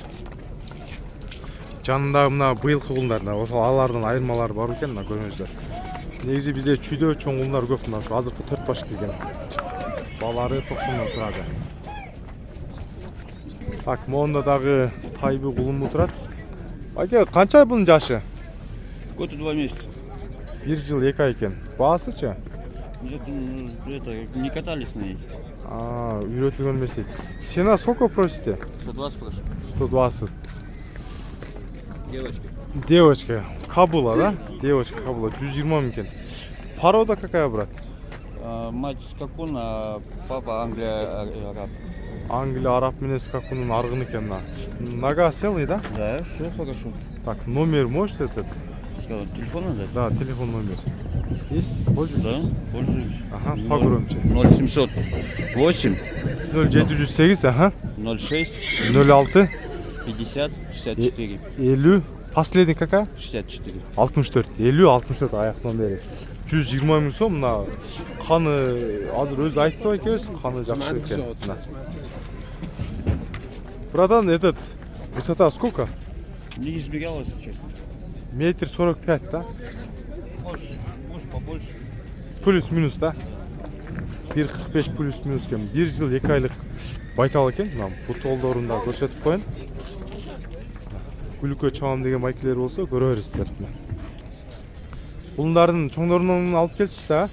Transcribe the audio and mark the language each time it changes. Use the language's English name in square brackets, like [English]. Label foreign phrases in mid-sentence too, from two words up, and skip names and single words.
[Kyrgyz] Жанында мына быйылкы кулундар, ошол алардын айырмалары бар экен, мына көрүңүздөр. Негизи бизде чүйдө чоң кулундар көп, мына ошо азыркы 4 баш келген. Балары 90-дан сурады. Так, монда дагы тайбы кулун турат. Аке, канча бунун жашы? [Russian] Год и 2 месяца. [Kyrgyz] 1 жыл 2 ай экен. Баасычы? [Russian] Это, не катались на ней. [Kyrgyz] Үйрөтүлгөн эмес. [Russian] Сена сколько просите? 120 прошу. 120. Девочка. Девочка. Кабула, да? Девочка Кабула. 120 000 экен. Порода какая, брат? Мать скакун, а папа Англия, араб. [Kyrgyz] Англия, араб менен скакунун аргын экен. [Russian] Нога целый, да? Да, все хорошо. Так, номер можете этот? Телефон надо? Да, телефон номер. Есть? Да, Пользуетесь? пользуюсь. Ага, погромче. 0708 0708, ага. 06 06 50 64 50. Последний какая? 64. [Kyrgyz] 64. 50 64 аяктан бери. 120 000 сом. Мына каны азыр өзү айтты экенбиз, каны жакшы экен. [Russian] Братан, этот высота сколько? Не избегал, если честно. Метр 45, да? Может побольше. Плюс-минус, да? 1.45 плюс-минус экен. [Kyrgyz] 1 жыл 2 айлык байтал экен. Мына бутолдорун да көрсөтүп коеюн. Күлүккө чабам деген байкелер болсо көрө бересиздер. Кулундардын чоңдорунан алып келсиз да?